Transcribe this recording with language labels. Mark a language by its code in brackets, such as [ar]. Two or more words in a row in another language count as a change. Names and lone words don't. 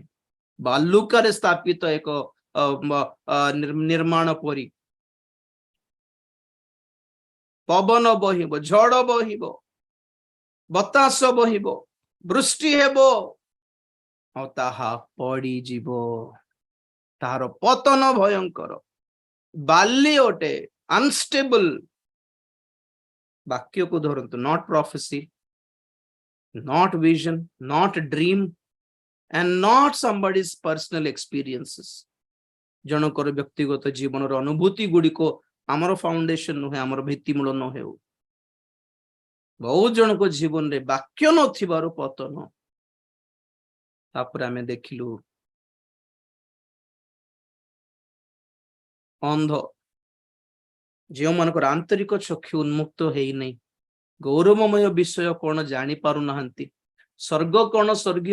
[or] ବାଲୁକାରେ ସ୍ଥାପିତ ଏକ ନିର୍ମାଣ ପରି ପବନ ବହିବ, ଝଡ଼ ବହିବ, ବତାସ ବହିବ, ବୃଷ୍ଟି ହେବ, ଆଉ ତାହା ପଡିଯିବ। ତାହାର ପତନ ଭୟଙ୍କର। ବାଲି ଅଟେ, ଅନଷ୍ଟେବଲ। ବାକ୍ୟକୁ ଧରନ୍ତୁ, [en] not prophecy, not vision, not dream, and not somebody's personal experiences. [or] ଜଣଙ୍କର ବ୍ୟକ୍ତିଗତ ଜୀବନର ଅନୁଭୂତି ଗୁଡ଼ିକ ଆମର ଫାଉଣ୍ଡେସନ ନୁହେଁ, ଆମର ଭିତ୍ତିମୂଳ ନ ହେଉ। ବହୁତ ଜଣଙ୍କ ଜୀବନରେ ବାକ୍ୟ ନଥିବାରୁ ପତନ। ତାପରେ ଆମେ ଦେଖିଲୁ ଅନ୍ଧ, ଯେଉଁମାନଙ୍କର ଆନ୍ତରିକ ଚକ୍ଷୁ ଉନ୍ମୁକ୍ତ ହେଇନାହିଁ, ଗୌରବମୟ ବିଷୟ କଣ ଜାଣି ପାରୁନାହାନ୍ତି, ସ୍ୱର୍ଗ କଣ, ସ୍ୱର୍ଗୀୟ